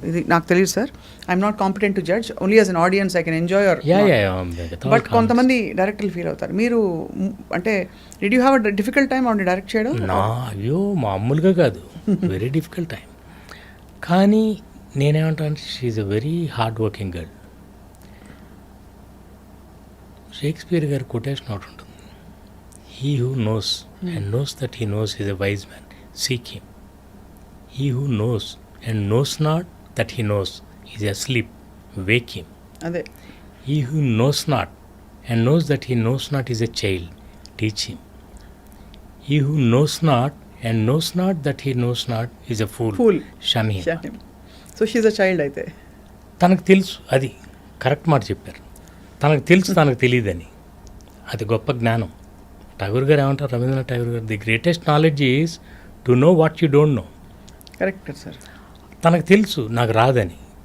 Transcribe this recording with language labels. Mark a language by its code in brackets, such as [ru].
[te] ఇది నాకు తెలియదు sir, [en] I'm not competent to judge, only as an audience I can enjoy your. [te] But కొంతమంది డైరెక్టర్లు ఫీల్ అవుతారు. మీరు అంటే [en] did you have a difficult time [te] ఆవిడని డైరెక్ట్ చేయడం? అయ్యో మామూలుగా కాదు, [en] Very difficult time. [te] కానీ నేనేమంటాను, [en] She's a very hard working girl. [te] Shakespeare గారి కొటేషన్ ఒకటి ఉంటుంది, [en] he who knows and knows that he knows is a wise man, seek him. He who knows and knows not that he knows is asleep, wake him. [te] అదే. [en] He who knows not and knows that he knows not is a child, teach him. He who knows not and knows not that he knows not is a fool, shun him. So she a child. [te] అయితే తనకు తెలుసు, అది correct మాట చెప్పారు, తనకు తెలుసు తనకు తెలియదని. అది గొప్ప జ్ఞానం. ఠాగూర్ గారు ఏమంటారు, రవీంద్రనాథ్ ఠాగూర్ గారు, [en] The greatest knowledge is to know what you don't know. [te] Correct sir. తనకు తెలుసు నాకు రాదని.